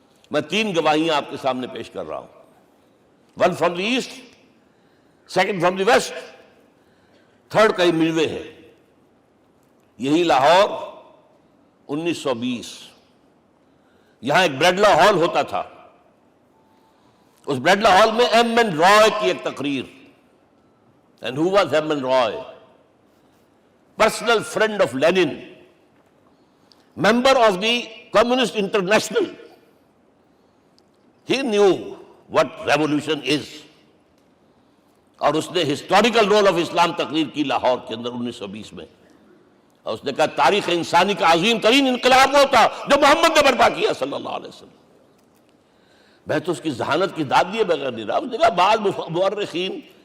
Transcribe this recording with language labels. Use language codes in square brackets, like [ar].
[ur] میں 3 گواہیاں آپ کے سامنے پیش کر رہا ہوں، 1 [en] from the east, [ur] 2 [en] from the west, [ur] 3 کئی ملوے ہے۔ یہی لاہور 1920، یہاں ایک بریڈلا ہال ہوتا تھا، اس بریڈلا ہال میں ایم این رائے کی ایک تقریر۔ [en] And who was [ur] M N Rai? [en] Personal friend of Lenin, member of the Communist International. He knew what revolution is. [ur] اور اس نے ہسٹوریکل رول آف اسلام تقریر کی لاہور کے اندر 1920 میں، اور اس نے کہا تاریخ انسانی کا عظیم ترین انقلاب وہ تھا جو محمد نے برپا کیا صلی اللہ علیہ وسلم۔ میں تو اس کی ذہانت کی داد دیے بغیر نہیں رہا۔ اس نے کہا بعض مورخین